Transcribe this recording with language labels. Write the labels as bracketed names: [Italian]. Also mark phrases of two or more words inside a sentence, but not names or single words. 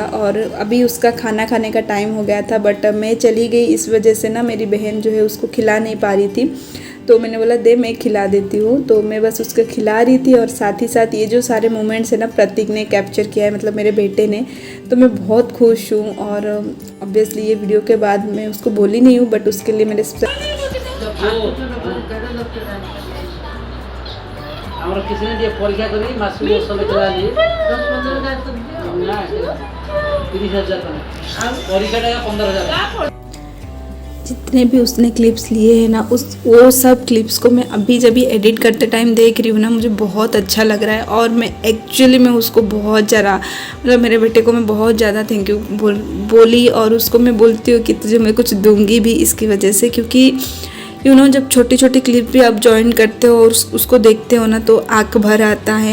[Hindi] और अभी उसका खाना खाने का टाइम हो गया था, बट मैं चली गई, इस वजह से ना मेरी बहन जो है उसको खिला नहीं पा रही थी। तो मैंने बोला दे मैं खिला देती हूँ, तो मैं बस उसको खिला रही थी। और साथ ही साथ ये जो सारे मोमेंट्स है ना प्रतीक ने कैप्चर किया है, मतलब मेरे बेटे ने, तो मैं बहुत खुश हूँ। और ऑब्वियसली ये वीडियो के बाद मैं उसको बोली नहीं हूँ, बट उसके लिए मेरे [Odia] ଆମର କିଛି ନାହିଁ ଟିକେ ପରୀକ୍ଷା କରି ମାସକୁ 10 ଲକ୍ଷ ନା 30,000 ଟଙ୍କା ଆଉ ପରୀକ୍ଷାଟା 15,000। [Hindi] जितने भी उसने क्लिप्स लिए हैं ना वो सब क्लिप्स को मैं अभी जब भी एडिट करते टाइम देख रही हूँ ना, मुझे बहुत अच्छा लग रहा है। और मैं एक्चुअली मैं उसको बहुत ज़रा, मतलब मेरे बेटे को मैं बहुत ज़्यादा थैंक यू बोली। और उसको मैं बोलती हूँ कि तुझे मैं कुछ दूंगी भी इसकी वजह से, क्योंकि [English] you know [Hindi] जब छोटी छोटी क्लिप भी आप ज्वाइन करते हो और उसको देखते हो ना तो आँख भर आता है।